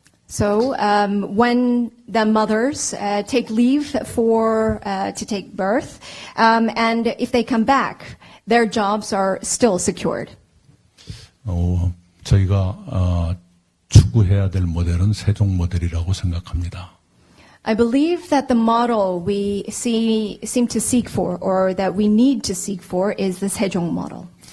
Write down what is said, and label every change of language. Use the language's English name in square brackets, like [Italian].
[English] So when the mothers take leave to take birth, and if they come back, their jobs are still secured. [Korean] 저희가 추구해야 될 모델은 세종 모델이라고 생각합니다. [English] I believe that the model we seem to seek for, or that we need to seek for, is the 세종 model.